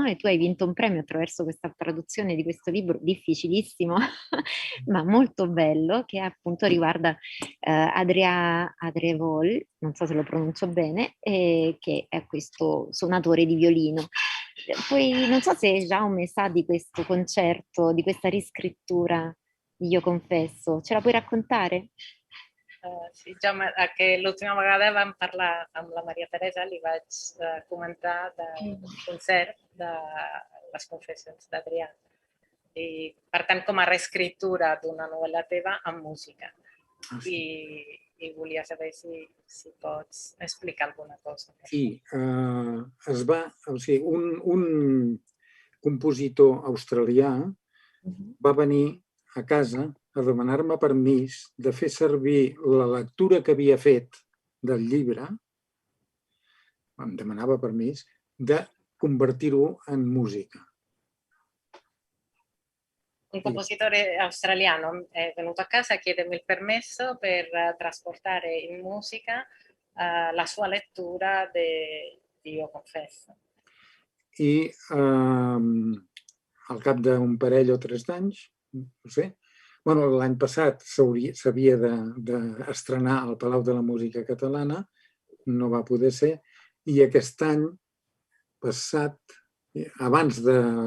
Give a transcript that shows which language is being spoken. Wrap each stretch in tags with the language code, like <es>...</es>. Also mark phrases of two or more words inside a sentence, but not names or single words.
<it>E tu hai vinto un premio attraverso questa traduzione di questo libro difficilissimo, ma molto bello, che appunto riguarda Adrien Adrevol, non so se lo pronuncio bene, che è questo suonatore di violino. Poi non so se Jaume sa di questo concerto, di questa riscrittura di Io confesso, ce la puoi raccontare?</it> <ca>Sí, Jaume, que l'última vegada vam parlar amb la Maria Teresa, li vaig comentar del concert de les confessions d'Adrià. I, per tant, com a reescriptura d'una novel·la teva amb música. I volia saber si pots explicar alguna cosa. Sí, un compositor australià va venir a casa a demanar-me permís de fer servir la lectura que havia fet del llibre, em demanava permís, de convertir-ho en música.</ca> <it>Un compositore australiano è venuto a casa a chiedermi il permesso per trasportare in musica la sua lettura di Io confesso.</it> <ca>I al cap d'un parell o 3 d'anys, no sé, l'any passat s'havia d'estrenar al Palau de la Música Catalana, no va poder ser, i aquest any passat, abans de</ca>